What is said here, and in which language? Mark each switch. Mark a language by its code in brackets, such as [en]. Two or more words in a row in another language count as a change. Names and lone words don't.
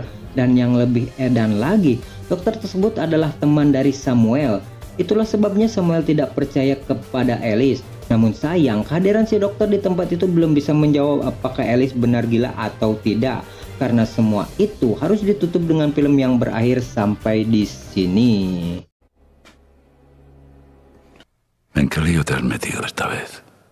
[id] Dan yang lebih edan lagi, dokter tersebut adalah teman dari Samuel. Itulah sebabnya Samuel tidak percaya kepada Ellis. Namun sayang, kehadiran si dokter di tempat itu belum bisa menjawab apakah Ellis benar gila atau tidak. Karena semua itu harus ditutup dengan film yang berakhir sampai di sini. [es] ¿En qué lío te has metido esta vez?